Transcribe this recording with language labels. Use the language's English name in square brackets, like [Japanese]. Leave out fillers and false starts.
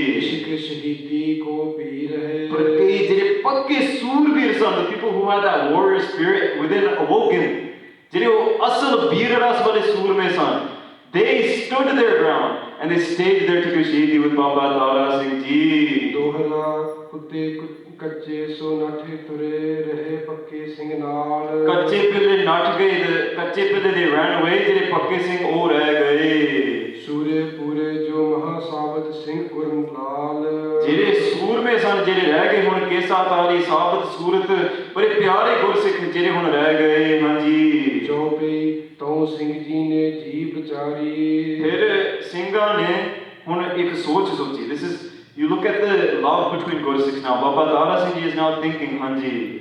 [Punjabi] ਇਸ਼ਕ ਸ਼ਹੀਦੀ ਕੋ ਪੀ ਰਹੇ ਪਰ ਕਈ ਜਿਹੜੇ ਪੱਕੇ ਸੂਰਬੀਰ ਸਨ [English] the people who had that warrior spirit within awoken [Punjabi] ਜਿਹੜੇ ਉਹ ਅਸਲ ਬੀਰ ਰਸ ਵਾਲੇ ਸੂਰਮੇ ਸਨ [English] they stood their ground and they stayed there to give ਸ਼ਹੀਦੀ with Baba Tara Singh ji [Punjabi] ਦੋਹਰਾ ਕੁੱਤੇ ਕੱਚੇ ਸੋ ਨੱਠੇ ਤੁਰੇ ਰਹੇ ਪੱਕੇ ਸਿੰਘ ਨਾਲ ਕੱਚੇ ਪਿੱਲੇ ਨੱਠ ਗਏ ਕੱਚੇ ਪਿੱਲੇ ਦੇ [English] ran away [Punjabi] ਜਿਹੜੇ ਪੱਕੇ ਸਿੰਘ ਉਹ ਰਹਿ ਗਏ ਸੂਰੇ ਪੂਰੇ ਜੋ ਮਹਾ ਸਾਬਤ ਸਿੰਘ ਗੁਰਮਲਾਲ ਜਿਹੜੇ ਸੂਰਮੇ ਸਨ ਜਿਹੜੇ ਰਹਿ ਗਏ ਹੁਣ ਕੇਸਾ ਤਾਰੀ ਸਾਬਤ ਸੂਰਤ ਬੜੇ ਪਿਆਰੇ ਗੁਰਸਿੱਖ ਜਿਹੜੇ ਹੁਣ ਰਹਿ ਗਏ ਹਾਂਜੀ ਚੌਪਈ ਤੋਂ ਸਿੰਘ ਜੀ ਨੇ ਜੀ ਵਿਚਾਰੀ ਫਿਰ ਸਿੰਘਾਂ ਨੇ ਹੁਣ ਇੱਕ ਸੋਚੀ [English] this is you look at the love between Gursikhs now Baba Tara Singh ji is now thinking ਹਾਂਜੀ